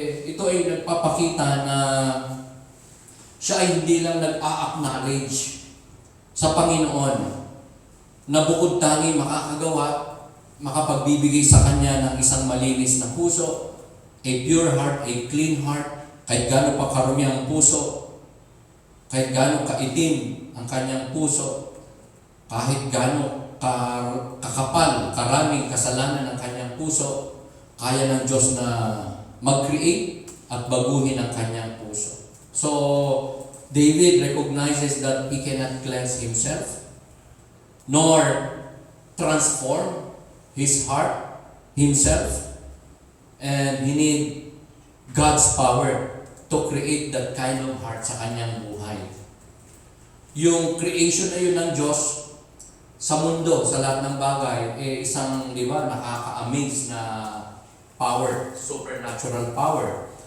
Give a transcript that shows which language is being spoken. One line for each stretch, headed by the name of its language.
Filipino: Ito ay nagpapakita na siya ay hindi lang nag-a-acknowledge sa Panginoon na bukod tangi makakagawa, makapagbibigay sa Kanya ng isang malinis na puso,
English: a pure heart, a clean heart,
Filipino: kahit gaano pa karumi ang puso, kahit gaano kaitim ang kanyang puso, kahit gaano kakapal, karaming kasalanan ng kanyang puso, kaya ng Diyos na mag-create at baguhin ang kanyang puso.
English: So, David recognizes that he cannot cleanse himself, nor transform his heart, himself, and he need God's power to create that kind of heart
Filipino: sa kanyang buhay. Yung creation na yun ng Diyos sa mundo, sa lahat ng bagay, isang, di ba, nakaka-amaze na power,
English: supernatural power.